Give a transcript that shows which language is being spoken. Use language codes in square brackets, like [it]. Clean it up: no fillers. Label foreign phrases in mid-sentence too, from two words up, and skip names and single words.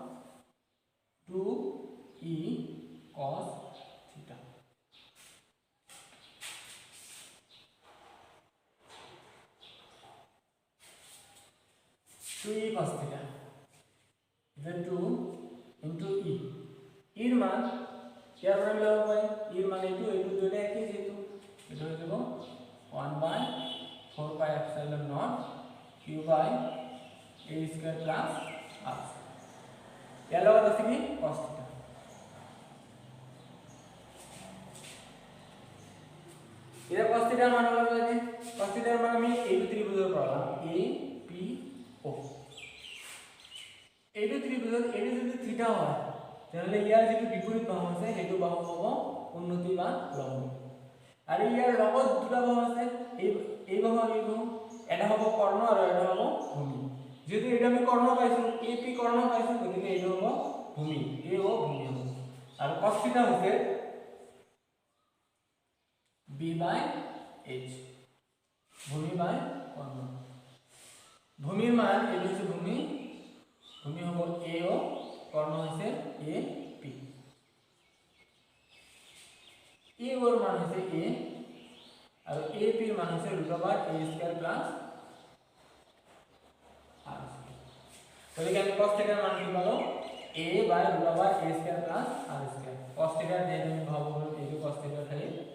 [en] 2e cos থিটা e cos theta then 2 into e [bn] এর মান ইয়ার পরে মিলাব পাই এর মান এই দুটো একই যেহেতু এটা হয়ে যাব [en] 1/4 pi epsilon naught q by a square plus r [bn] এর লগত আছে কি [en] cos theta [bn] এটা [en] cos theta [bn] মান হলো যে [en] cos theta [bn] এর মান আমি এই ত্রিভুজের পাবো a p o এইটো [as] ত্রিভুজত এইটো যদি থিটা হয় তাহলে ইয়াৰ যেটো বিপৰীত বাহু আছে হেতু বাহু হ'ব উন্নতি বা লম্ব আৰু ইয়াৰ লগত দুটা বাহু আছে এই বাহু আৰু এই বাহু এটা হ'ব কৰ্ণ আৰু এটা হ'ব ভূমি যদি এটা আমি কৰ্ণ পাইছো AP কৰ্ণ পাইছো গতিকে এইটো হ'ব ভূমি এই হ'ব ভূমি হ'ব আৰু [en] cos theta [as] হৈছে b/h ভূমি বাই কৰ্ণ ভূমিৰ মান এইটো হৈছে ভূমি হ'ব AO [bn] কর্ণ হইছে AP A ওর মান হইছে A আর AP এর মান হইছে √a² + r তাহলে কি আমি [en] cos theta [bn] মান কি পাবো A √a² + r² [en] cos theta [bn] যে আমি ভাবো এই যে [en] cos theta [bn] থাকে